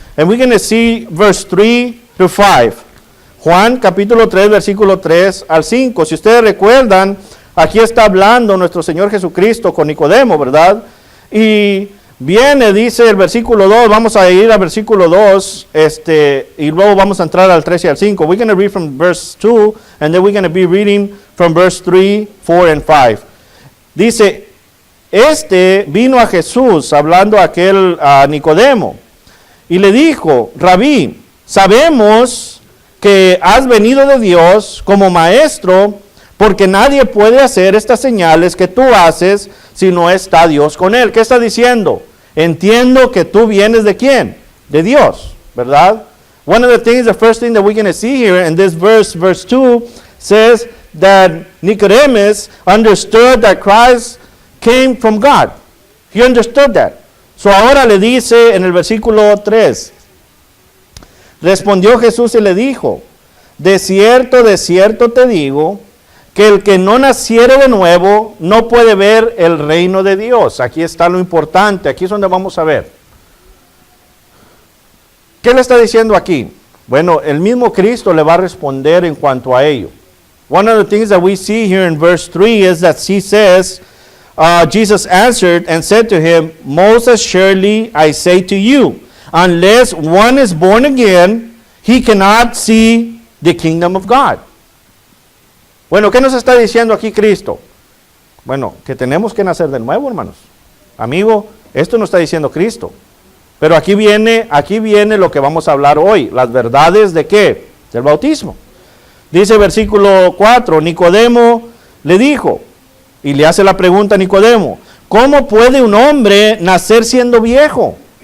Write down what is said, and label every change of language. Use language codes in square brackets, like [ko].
[en] And we're going to see verse 3 to 5. [es] Juan capítulo 3, versículo 3 al 5. Si ustedes recuerdan, aquí está hablando nuestro Señor Jesucristo con Nicodemo, ¿verdad? Y viene, dice el versículo 2, vamos a ir al versículo 2, y luego vamos a entrar al 3 y al 5. [en] We're going to read from verse 2, and then we're going to be reading from verse 3, 4, and 5. [es] Dice, vino a Jesús, hablando a Nicodemo, y le dijo, Rabí, sabemos que has venido de Dios como maestro, porque nadie puede hacer estas señales que tú haces si no está Dios con él. ¿Qué está diciendo? Entiendo que tú vienes de quién? De Dios, ¿verdad? [en] One of the things, the first thing that we're going to see here in this verse 2, says that Nicodemus understood that Christ came from God. He understood that. [es] So ahora le dice en el versículo 3, respondió Jesús y le dijo, de cierto te digo, que el que no naciere de nuevo no puede ver el reino de Dios. Aquí está lo importante, aquí es donde vamos a ver. ¿Qué le está diciendo aquí? Bueno, el mismo Cristo le va a responder en cuanto a ello. [en] One of the things that we see here in verse 3 is that he says, Jesus answered and said to him, most assuredly I say to you, unless one is born again, he cannot see the kingdom of God. [es] Bueno, ¿qué nos está diciendo aquí Cristo? Bueno, que tenemos que nacer de nuevo, hermanos. Amigo, esto nos está diciendo Cristo. Pero aquí viene lo que vamos a hablar hoy. Las verdades de ¿qué? Del bautismo. Dice versículo 4, Nicodemo le dijo, y le hace la pregunta a Nicodemo, ¿cómo puede un hombre nacer siendo viejo?